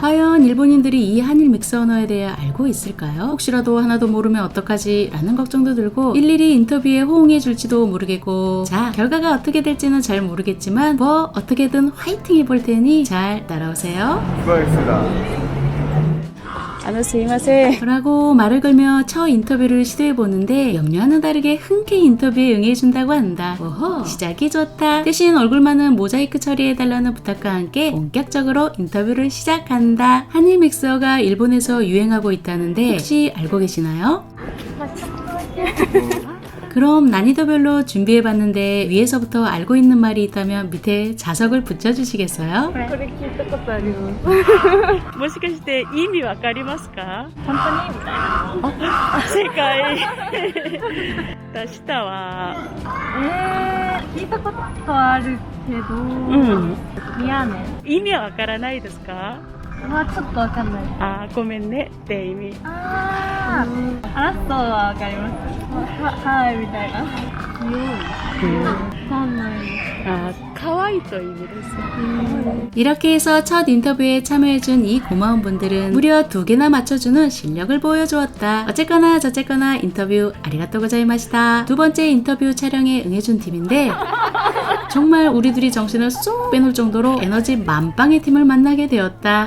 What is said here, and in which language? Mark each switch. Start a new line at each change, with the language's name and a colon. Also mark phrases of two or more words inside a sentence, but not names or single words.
Korean: 과연 일본인들이 이 한일 믹스 언어에 대해 알고 있을까요? 혹시라도 하나도 모르면 어떡하지? 라는 걱정도 들고 일일이 인터뷰에 호응해줄지도 모르겠고 자, 결과가 어떻게 될지는 잘 모르겠지만 뭐 어떻게든 화이팅 해볼 테니 잘 따라오세요. 수고하셨습니다.
Japanese: すいません
Korean: 라고 말을 걸며 첫 인터뷰를 시도해보는데 염려와는 다르게 흔쾌히 인터뷰에 응해준다고 한다. 오호 시작이 좋다. 대신 얼굴만은 모자이크 처리해달라는 부탁과 함께 본격적으로 인터뷰를 시작한다. 한일 믹서가 일본에서 유행하고 있다는데 혹시 알고 계시나요? 그럼 난이도별로 준비해봤는데 위에서부터 알고 있는 말이 있다면 밑에 자석을 붙여주시겠어요?
Japanese: これ聞いたことありますもしかして意味わかりますか本当にみたいな正解出したわ聞いたことはあるけどミヤネ意味はわからないですかはちょっとわかんないあーごめんねって意味あラストはわかりますはいみたいなわかんないあー可愛いという意味です
Korean: 이렇게 해서 첫 인터뷰에 참여해준 이 고마운 분들은 무려 2개나 맞춰주는 실력을 보여주었다. 어쨌거나 저쨌거나 인터뷰
Japanese: ありがとうございました.
Korean: 두 번째 인터뷰 촬영에 응해준 팀인데 정말 우리들이 정신을 쏙 빼놓을 정도로 에너지 만빵의 팀을 만나게 되었다.